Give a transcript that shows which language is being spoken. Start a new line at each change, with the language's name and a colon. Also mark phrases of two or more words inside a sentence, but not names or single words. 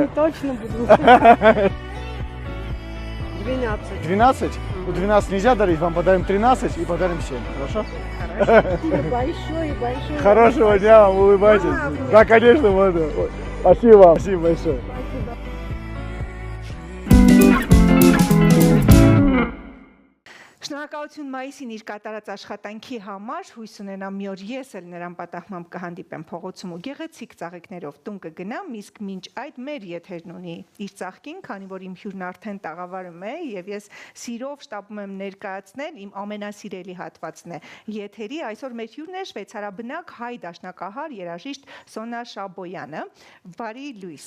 Russian: дня. точно буду. 12. 12? Ну, 12 нельзя дарить, вам подарим 13 и подарим 7, хорошо? Спасибо большое, большое. Хорошего дня вам, улыбайтесь. Да, конечно, можно. Ой, спасибо вам. Спасибо большое.
Armenian: Շնորհակալություն մայիսին իր կատարած աշխատանքի համար, հույս ունենամ մի օր ես էլ նրան պատահմամբ կհանդիպեմ փողոցում ու գեղեցիկ ծաղիկներով տուն կգնամ, իսկ մինչ այդ մեր եթերն ունի իր ծաղկին, քանի որ իմ հյուրն արդեն տաղավարում է եւ ես սիրով շտապում եմ ներկայացնել իմ ամենասիրելի հատվածն է եթերի, այսօր մեր հյուրն է շվեյցարաբնակ հայ դաշնակահար երաժիշտ Սոնա Շաբոյանը, բարի լույս։